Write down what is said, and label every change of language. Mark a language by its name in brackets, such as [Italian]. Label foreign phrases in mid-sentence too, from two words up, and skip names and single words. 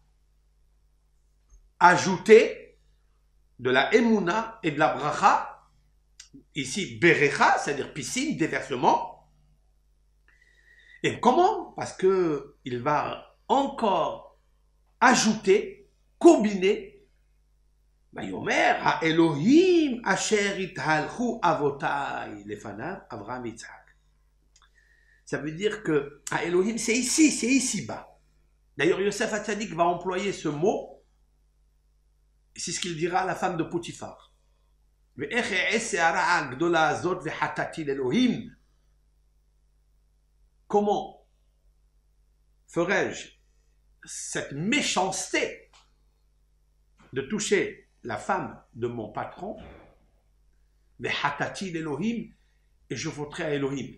[French] ajouter de la Emouna et de la bracha, ici Berecha, c'est-à-dire piscine, déversement. Et comment? Parce que il va encore ajouter, combiner, [Hebrew] ויאמר האלהים אשר התהלכו אבותי לפניו אברהם יצחק. [French] Ça veut dire que [Hebrew] האלהים, [French] c'est ici-bas. D'ailleurs, Yosef Hatzadik va employer ce mot, c'est ce qu'il dira à la femme de Potiphar. Comment ferais-je cette méchanceté de toucher la femme de mon patron, et je voterai à Elohim.